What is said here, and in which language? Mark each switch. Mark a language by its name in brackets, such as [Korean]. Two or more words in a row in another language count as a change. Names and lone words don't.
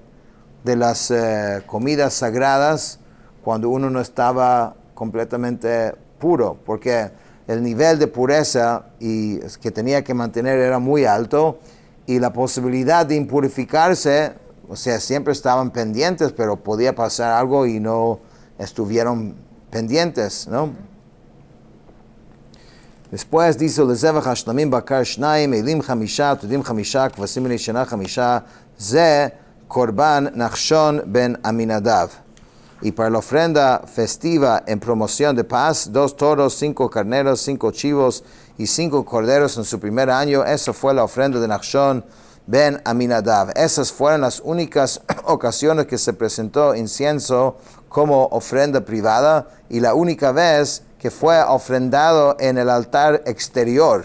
[Spanish] de las comidas sagradas cuando uno no estaba completamente puro, porque el nivel de pureza que tenía que mantener era muy alto, y la posibilidad de impurificarse, o sea, siempre estaban pendientes, pero podía pasar algo y no estuvieron pendientes, ¿no? Después dice, [Hebrew] לזבח השלמים בקר שניים, אלים חמישה, תודים חמישה, כבשים בני שנה חמישה, זה קורבן נחשון ben Aminadav. [Spanish] Y para la ofrenda festiva en promoción de paz, 2 toros, 5 carneros, 5 chivos y 5 corderos en su primer año. Esa fue la ofrenda de Nachshon ben Aminadav. Esas fueron las únicas ocasiones que se presentó incienso como ofrenda privada y la única vez que fue ofrendado en el altar exterior.